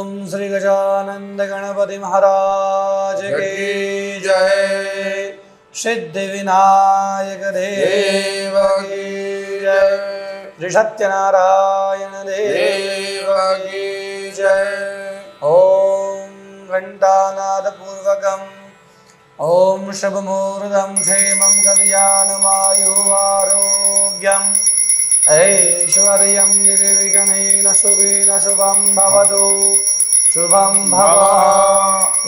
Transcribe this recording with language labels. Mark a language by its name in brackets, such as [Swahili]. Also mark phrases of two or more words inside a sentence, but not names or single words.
[Hindi] श्री गजानंद गणपति महाराज की जय। सिद्धि विनायक देव की जय। श्री सत्यनारायण देव की जय। [Sanskrit] ओम घंटानाद पूर्वकम् ओम शुभमुहूर्तं क्षेमं कल्याणमायुरारोग्यम् ऐश्वर्यं निर्विघ्नेन शुभेन शुभं भवतु शुभं भवतु।